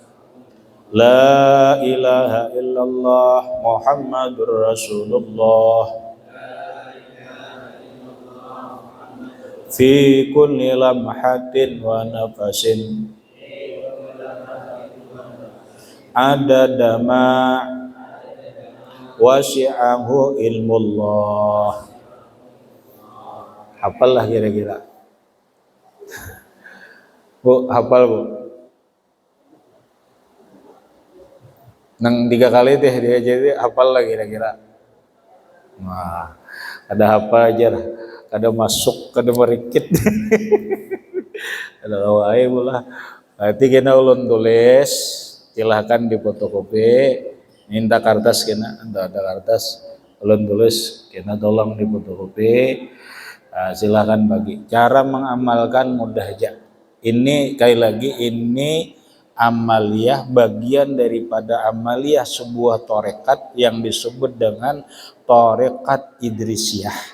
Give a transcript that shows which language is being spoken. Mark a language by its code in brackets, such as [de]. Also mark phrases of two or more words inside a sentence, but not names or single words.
[ar] لا إله إلا الله محمد رسول الله في كل لمحة ونفس عدد ما وسعه علم الله. [bjn] Hafal lah kira-kira. Bu, hafal bu. Nang 3 kali deh dia jadi hafal lah kira-kira. Nah, ada apa aja lah. Kada masuk, kada merikit. Ada wae pula. Berarti kena ulun tulis, silahkan difotokopi. Minta kertas kena, ada kertas. Ulun tulis, kena tolong difotokopi. Silahkan bagi. [id] Cara mengamalkan mudah aja. Ini sekali lagi ini amaliyah, bagian daripada amaliyah sebuah torekat yang disebut dengan torekat Idrisiyah.